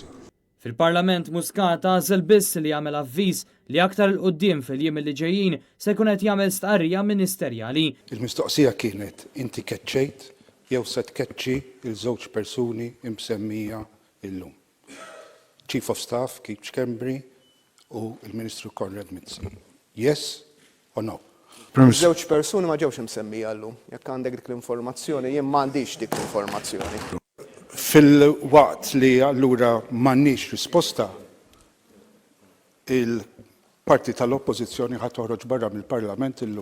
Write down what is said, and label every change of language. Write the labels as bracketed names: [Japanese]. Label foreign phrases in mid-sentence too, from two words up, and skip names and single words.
[Maltese] Fil-Parlament Muscat għażel biss li jagħmel avviż li aktar il qudiem fil-jiem li ġejjin se jkun qed jagħmel stqarrija ministerjali. Il-mistoqsija kienet inti keċċejt jew se tkeċċi il-żewġ persuni imsemmija illum. [English] Chief of Staff [Maltese] Keith Schembri u il-Ministru Konrad Mizzi. [English] Yes or no? [Maltese] Żewġ persuni ma ġewx imsemmija llum. Jekk għandek dik l-informazzjoni, jien m'għandix dik l-informazzjoni. Fil-waqt li allura m'għandniex risposta, il-parti tal-oppożizzjoni ħadd toħroġ barra mill-Parlament illum.